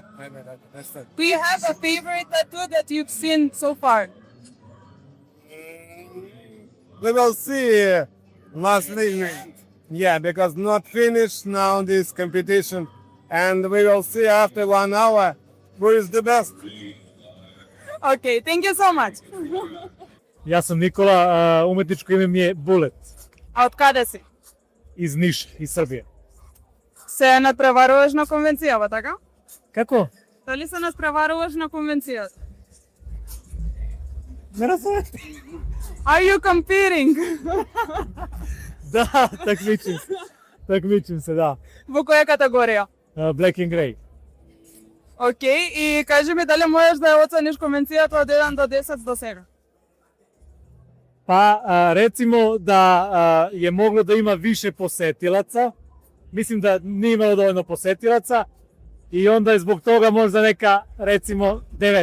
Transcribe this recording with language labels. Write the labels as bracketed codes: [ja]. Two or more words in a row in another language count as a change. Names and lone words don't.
[en] Do you have a favorite tattoo that you've seen so far? We will see last evening. Yeah, because not finished now this competition and we will see after 1 hour who is the best. Okay, thank you so much. [mk] Јас сум Никола, уметничко име ми е Булет, А од каде си? [sr] из Ниш, из Србија. [mk] Се надпреваруваш на конвенцијава, така? Како? Дали се надпреваруваш на конвенцијата? Не разбирам. [en] Are you competing? [sr] Да, такмичим се, да. [mk] Во која категорија? [en] Black and Grey. [mk] Океј, и кажи ми дали можеш да ја оцениш конвенцијата од 1 до 10 до сега? [sr] Па, рецимо да е могло да има више посетилаца. Мислим да не имало доволно посетилаца и онда е због тога можда нека, рецимо, 9.